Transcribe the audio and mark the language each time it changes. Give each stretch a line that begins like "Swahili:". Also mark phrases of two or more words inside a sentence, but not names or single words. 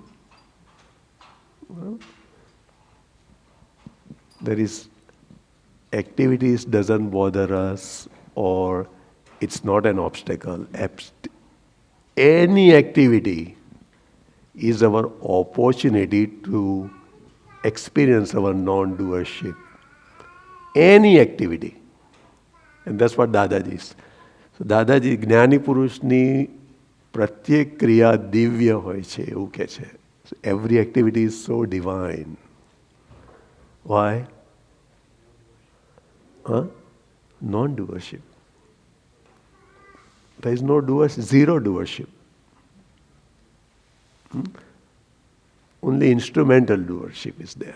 English: Well, there is activities doesn't bother us or it's not an obstacle. Any activity is our opportunity to experience our non-doership. Any activity. And that's what Dadaji is.
Gujarati: So Dadaji, જ્ઞાની પુરુષની પ્રત્યેક ક્રિયા દિવ્ય હોય છે, એવું કહે છે.
English: So every activity is so divine. Why? Non-doership. There is no doership, zero doership. Only instrumental doership is there.